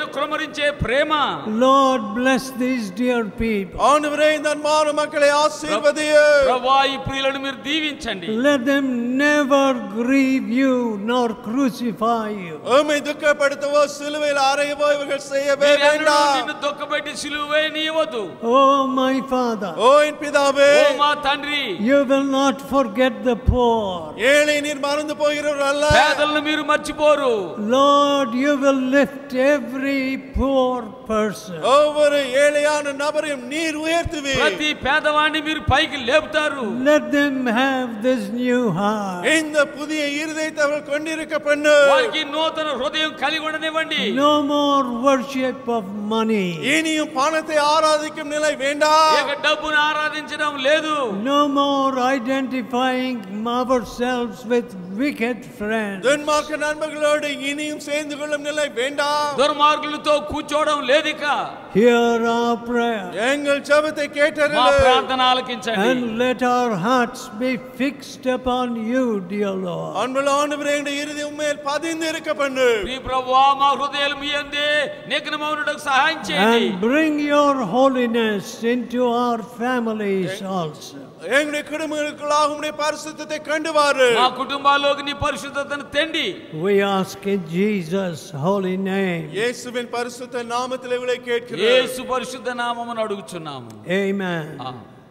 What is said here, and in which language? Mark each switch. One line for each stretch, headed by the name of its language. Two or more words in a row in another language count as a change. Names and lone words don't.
Telugu: మీరు కుమ్మరించే ప్రేమ.
English: Lord, bless these dear people.
Tamil: ஆண்டவரே இந்த அன்பான மக்களை ஆசீர்வதியும்.
Telugu: ప్రభువా ఈ ప్రియులను మీరు దీవించండి.
English: Let them never grieve you nor crucify you.
Tamil: உம்மை துக்கப்படுத்தவோ சிலுவையில் அறையவோ இவர்கள் செய்யவே మీరెన్నడూ வேண்டாம்.
Telugu: నిన్ను దుఃఖపెట్టి సిలువ వేయనీయవద్దు.
English: Oh my Father,
Tamil: ஓ என் பிதாவே,
Telugu: ఓ మా తండ్రి,
English: you will not forget the poor.
Tamil: ஏழை நீர் மறந்து போகிறவர் அல்ல.
Telugu: పేదలను మీరు మర్చిపోరు.
English: Lord, you will lift every poor person.
Tamil: ஒவ்வொரு ஏழையான நபரையும் நீர் உயர்த்துவீர்.
Telugu: ప్రతి పేదవాడిని మీరు పైకి లేపుతారు.
English: Let them have this new heart. heart.
Tamil: இந்த புதிய இருதயத்தை அவர்கள் கொண்டிருக்க பண்ணு.
Telugu: వారికి నూతన హృదయం కలిగి ఉండనివ్వండి.
English: No more worship of money.
Tamil: இனியும் பணத்தை ஆராதிக்கும் நிலை வேண்டாம்.
Telugu: ఇక డబ్బును ఆరాధించడం లేదు.
English: No more identifying ourselves with wicked friends.
Tamil: துன்மார்க்க நண்பர்களோடு இனியும் சேர்ந்து கொள்ளும் நிலை வேண்டாம்.
Telugu: దుర్మార్గులతో కూర్చోవడం లేదిక.
English: Hear our prayer.
Tamil: எங்கள் ஜெபத்தை మా கேட்டருளும்.
Telugu: ప్రార్థన ఆలకించండి.
English: And let our hearts be fixed upon you, dear Lord.
Tamil: அன்புள்ள ஆண்டவரே, எங்களுடைய இருதயம் உம்மேல் பதிந்து இருக்க பண்ணு.
Telugu: ప్రియ ప్రభువా, మా హృదయాలు మీ యందే నిగ్నమవుటకు సహాయం చేయండి.
English: And bring your holiness into our families also.
Tamil: எங்களுடைய குடும்பங்களுக்குள்ளாக உம்முடைய பரிசுத்தத்தை கொண்டு வாரு.
Telugu: మా కుటుంబాల్లోకి నీ పరిశుద్ధతను తెండి.
English: We ask in Jesus' holy name.
Tamil: இயேசுவின் பரிசுத்த நாமத்திலே இவளை கேட்கிறோம்.
Telugu: యేసు పరిశుద్ధ నామమున అడుగుచున్నాము.
English: Amen.
Telugu: ఆమేన్.